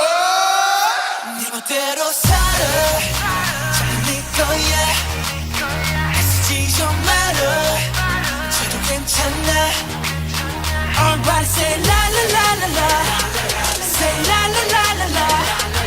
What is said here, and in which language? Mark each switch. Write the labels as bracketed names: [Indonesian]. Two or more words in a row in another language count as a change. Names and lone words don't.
[Korean] 네 멋대로 살아 잘 네 거야 애쓰지 좀 말아 저도 괜찮아 [English] Everybody say la la la la la, say la la la la la.